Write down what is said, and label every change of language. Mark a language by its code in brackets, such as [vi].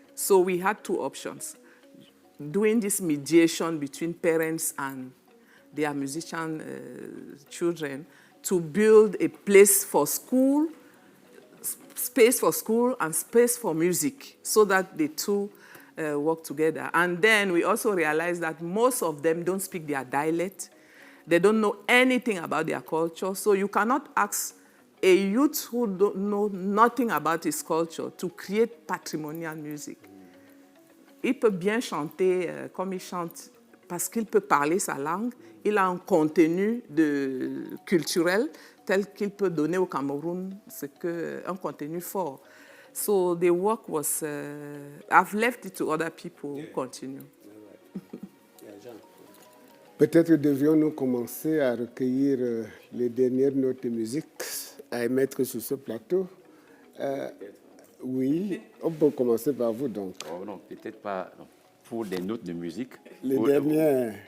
[en] So we had two options. Doing this mediation between parents and their musician children to build a place for school, space for school and space for music, so that the two work together. And then we also realized that most of them don't speak their dialect. They don't know anything about their culture. So you cannot ask a youth who don't know nothing about his culture to create patrimonial music. [fr] Il peut bien chanter comme il chante parce qu'il peut parler sa langue. Il a un contenu culturel tel qu'il peut donner au Cameroun un contenu fort. [en] So the work was, I've left it to other people who continue. [fr] Peut-être devrions-nous commencer à recueillir les dernières notes de musique à émettre sur ce plateau. Oui, on peut commencer par vous donc. Oh non, peut-être pas pour des notes de musique. Les dernières.